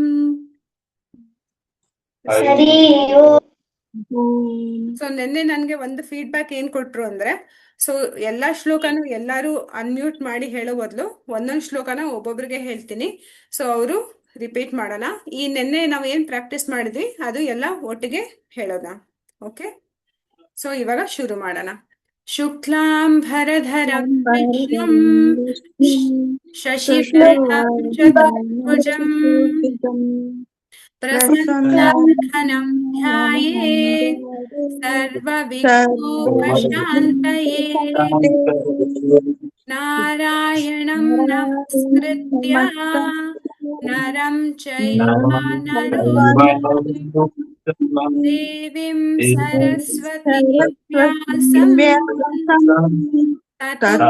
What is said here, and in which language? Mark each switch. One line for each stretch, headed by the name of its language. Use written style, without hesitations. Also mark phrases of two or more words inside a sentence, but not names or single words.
Kannada: ಸೊ ನಿನ್ನೆ ನನ್ಗೆ ಒಂದು ಫೀಡ್ಬ್ಯಾಕ್ ಏನ್ ಕೊಟ್ರು ಅಂದ್ರೆ, ಸೊ ಎಲ್ಲಾ ಶ್ಲೋಕನು ಎಲ್ಲಾರು ಅನ್ಮ್ಯೂಟ್ ಮಾಡಿ ಹೇಳೋ ಬದಲು ಒಂದೊಂದು ಶ್ಲೋಕನ ಒಬ್ಬೊಬ್ರಿಗೆ ಹೇಳ್ತೀನಿ, ಸೊ ಅವರು ರಿಪೀಟ್ ಮಾಡೋಣ. ಈ ನಿನ್ನೆ ನಾವು ಏನ್ ಪ್ರಾಕ್ಟೀಸ್ ಮಾಡಿದ್ವಿ ಅದು ಎಲ್ಲ ಒಟ್ಟಿಗೆ ಹೇಳೋಣ.
English: OK, so
Kannada: ಇವಾಗ ಶುರು ಮಾಡೋಣ.
Sanskrit: ಶುಕ್ಲಾಂಬರಧರಂ ವಿಷ್ಣುಂ ಶಶಿವರ್ಣಂ ಚತುರ್ಭುಜಂ ಪ್ರಸನ್ನವದನಂ ಧ್ಯಾಯೇತ್ ಸರ್ವವಿಘ್ನೋಪಶಾಂತಯೇ. ನಾರಾಯಣಂ ನಮಸ್ಕೃತ್ಯ ನರಂ ಚೈವ ನರೋತ್ತಮಂ देवीं सरस्वतीं व्यासं ततो